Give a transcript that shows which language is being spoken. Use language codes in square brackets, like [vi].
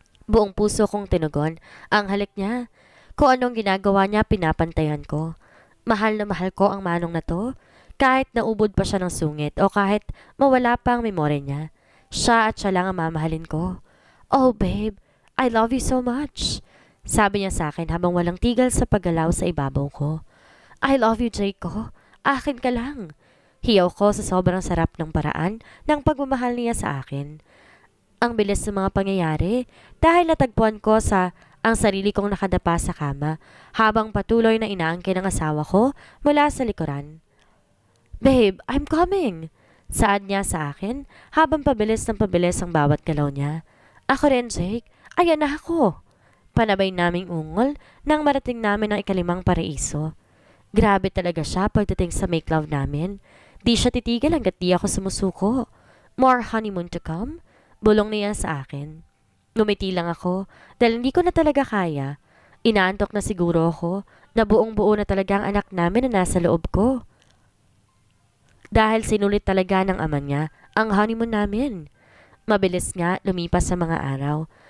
[tl] Buong puso kong tinugon ang halik niya. Kung anong ginagawa niya, pinapantayan ko. Mahal na mahal ko ang manong na to. Kahit naubod pa siya ng sungit o kahit mawala pa ang memorya niya. Siya at siya lang ang mamahalin ko. [en] Oh babe, I love you so much. [tl] Sabi niya sa akin habang walang tigil sa paggalaw sa ibabaw ko. [en] I love you, [tl] Jake ko. Akin ka lang. Hiyaw ko sa sobrang sarap ng paraan ng pagmamahal niya sa akin. Ang bilis ng mga pangyayari dahil natagpuan ko ang sarili kong nakadapa sa kama habang patuloy na inaangkin ng asawa ko mula sa likuran. [en] Babe, I'm coming! [tl] Saad niya sa akin habang pabilis ng pabilis ang bawat galaw niya. Ako rin, Jake. Ayan na ako. Panabay naming ungol nang marating namin ang ikalimang paraiso. Grabe talaga siya pagdating sa make love namin. Di siya titigil hanggat di ako sumusuko. [en] More honeymoon to come? [tl] Bulong niya sa akin. Ngumiti lang ako dahil hindi ko na talaga kaya. Inaantok na siguro ako na buong buo na talaga ang anak namin na nasa loob ko. Dahil sinulit talaga ng ama niya ang honeymoon namin. Mabilis nga lumipas sa mga araw.